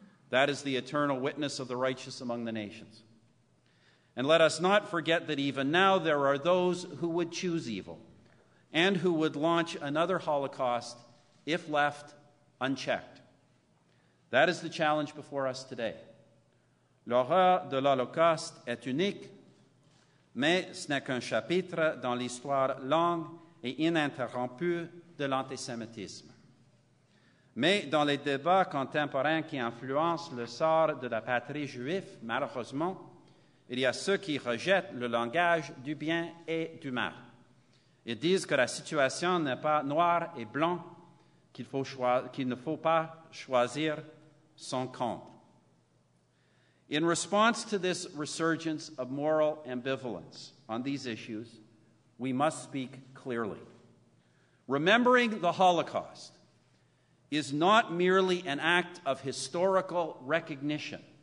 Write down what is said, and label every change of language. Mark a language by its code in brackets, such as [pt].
[en] That is the eternal witness of the righteous among the nations. And let us not forget that even now there are those who would choose evil and who would launch another Holocaust if left unchecked. That is the challenge before us today. [fr] L'horreur de l'Holocauste est unique, mais ce n'est qu'un chapitre dans l'histoire longue et ininterrompue de l'antisémitisme. Mais dans les débats contemporains qui influencent le sort de la patrie juive, malheureusement, il y a ceux qui rejettent le langage du bien et du mal. Ils disent que la situation n'est pas noire et blanc, qu'il ne faut pas choisir son camp. [en] In response to this resurgence of moral ambivalence on these issues, we must speak clearly. Remembering the Holocaust is not merely an act of historical recognition.